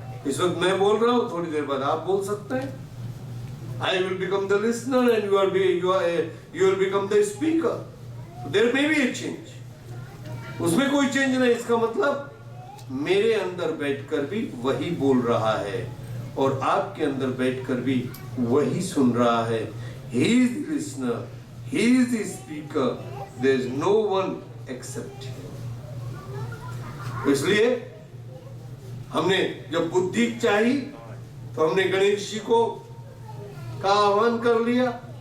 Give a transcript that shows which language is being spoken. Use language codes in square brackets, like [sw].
[hi] इस वक्त मैं बोल रहा हूं, थोड़ी देर बाद आप बोल सकते हैं. [en] I will become the listener and you will become the speaker. There may be a change. [hi] उसमें कोई चेंज नहीं. इसका मतलब मेरे अंदर बैठकर भी वही बोल रहा है और आपके अंदर बैठकर भी वही सुन रहा है. [en] He is the listener, he is the speaker. There is no one except him. [hi] इसलिए हमने जब बुद्धि चाहिए तो हमने गणेश जी को का आह्वान कर लिया.